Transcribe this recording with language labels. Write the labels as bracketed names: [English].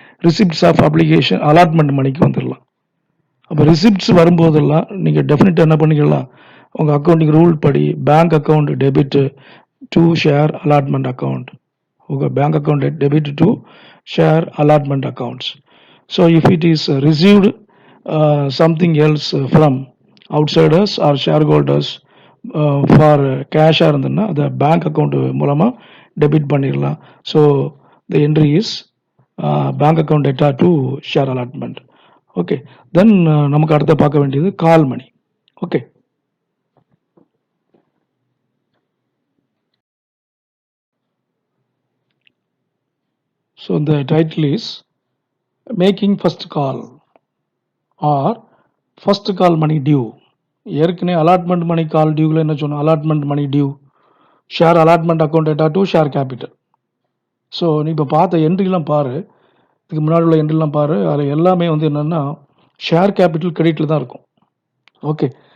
[Tamil] Receipts of application allotment மணிக்கு வந்துடலாம். அப்போ ரிசிப்ட்ஸ் வரும்போதெல்லாம் நீங்கள் டெஃபினட்டாக என்ன பண்ணிக்கலாம், உங்கள் அக்கௌண்டிங் ரூல் படி [English] Bank account debit to share allotment account. உங்கள் bank account debit to share allotment accounts. So if it is received something else from outsiders or shareholders for cash [Tamil] இருந்ததுன்னா அதை பேங்க் அக்கௌண்ட் மூலமாக debit பண்ணிடலாம். [English] So the entry is bank account data to share allotment. [Tamil] Okay, தென் நமக்கு அடுத்த பார்க்க வேண்டியது கால் மணி. [English] Okay, so the title is making first call or first call money due. [Tamil] ஏற்கனவே allotment மணி கால் டியூவில் என்ன சொன்னோம், allotment money due [English] Share allotment account data to share capital. [Tamil] So நீ இப்போ பார்த்த என்ட்ரிலாம் பாரு, இதுக்கு முன்னாடி உள்ள என்ட்ரிலாம் பாரு, அதில் எல்லாமே வந்து என்னென்னா ஷேர் கேபிட்டல் கிரெடிட்டில் தான் இருக்கும். ஓகே.